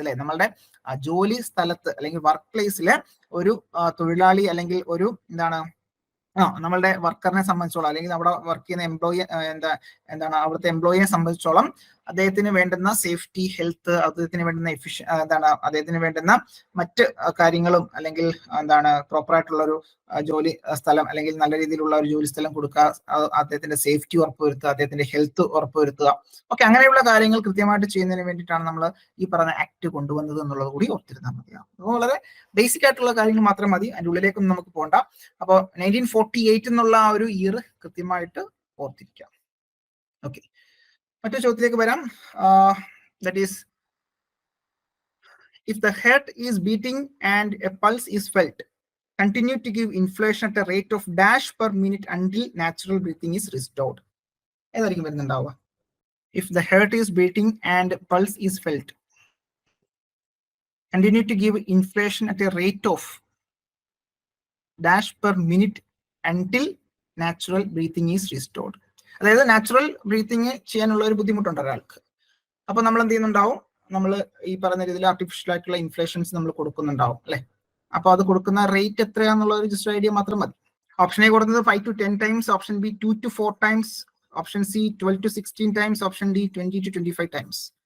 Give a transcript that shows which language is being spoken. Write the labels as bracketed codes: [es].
[ml] അല്ലെ, നമ്മളുടെ ജോലി സ്ഥലത്ത് അല്ലെങ്കിൽ വർക്ക് പ്ലേസില് ഒരു തൊഴിലാളി അല്ലെങ്കിൽ ഒരു എന്താണ് നമ്മളുടെ വർക്കറിനെ സംബന്ധിച്ചോളം അല്ലെങ്കിൽ അവിടെ വർക്ക് ചെയ്യുന്ന എംപ്ലോയി എന്താണ് അവിടുത്തെ എംപ്ലോയിയെ സംബന്ധിച്ചോളം അദ്ദേഹത്തിന് വേണ്ടുന്ന സേഫ്റ്റി, ഹെൽത്ത്, അദ്ദേഹത്തിന് വേണ്ടുന്ന അദ്ദേഹത്തിന് വേണ്ടുന്ന മറ്റ് കാര്യങ്ങളും അല്ലെങ്കിൽ എന്താണ് പ്രോപ്പർ ആയിട്ടുള്ള ഒരു ജോലി സ്ഥലം അല്ലെങ്കിൽ നല്ല രീതിയിലുള്ള ഒരു ജോലി സ്ഥലം കൊടുക്കുക, അദ്ദേഹത്തിന്റെ സേഫ്റ്റി ഉറപ്പുവരുത്തുക, അദ്ദേഹത്തിന്റെ ഹെൽത്ത് ഉറപ്പുവരുത്തുക. ഓക്കെ, അങ്ങനെയുള്ള കാര്യങ്ങൾ കൃത്യമായിട്ട് ചെയ്യുന്നതിന് വേണ്ടിയിട്ടാണ് നമ്മൾ ഈ പറഞ്ഞ ആക്ട് കൊണ്ടുവന്നത് എന്നുള്ളത് കൂടി ഓർത്തിരുന്നാൽ മതിയാവും. അപ്പോൾ വളരെ ബേസിക് ആയിട്ടുള്ള കാര്യങ്ങൾ മാത്രം മതി, അതിൻ്റെ ഉള്ളിലേക്കൊന്നും നമുക്ക് പോകണ്ട. അപ്പോൾ 1948 എന്നുള്ള ആ ഒരു ഇയർ കൃത്യമായിട്ട് ഓർത്തിരിക്കാം. ഓക്കെ, മറ്റൊരു ചോദ്യത്തിലേക്ക് വരാം. [en] That is, if the heart is beating and a pulse is felt, continue to give inflation at a rate of dash per minute until natural breathing is restored. [ml] ഏതായിരിക്കും വരുന്നുണ്ടാവുക? [en] If the heart is beating and pulse is felt, continue to give inflation at a rate of dash per minute until natural breathing is restored. [ml] അതായത് natural breathing ചെയ്യാനുള്ള ഒരു ബുദ്ധിമുട്ടുണ്ട് ഒരാൾക്ക്. അപ്പൊ നമ്മൾ എന്ത് ചെയ്യുന്നുണ്ടാവും, നമ്മൾ ഈ പറഞ്ഞ രീതിയിൽ ആർട്ടിഫിഷ്യൽ ആയിട്ടുള്ള ഇൻഫ്ലേഷൻസ് നമ്മൾ കൊടുക്കുന്നുണ്ടാവും അല്ലെ. അപ്പൊ അത് കൊടുക്കുന്ന റേറ്റ് എത്രയാന്നുള്ള ഒരു ജസ്റ്റ് ഐഡിയ മാത്രം മതി. ഓപ്ഷൻ എ കൊടുക്കുന്നത് 5 to 10 times, option B 2 to 4 times, option C 12 to 16 times, option D 20 to 25 times.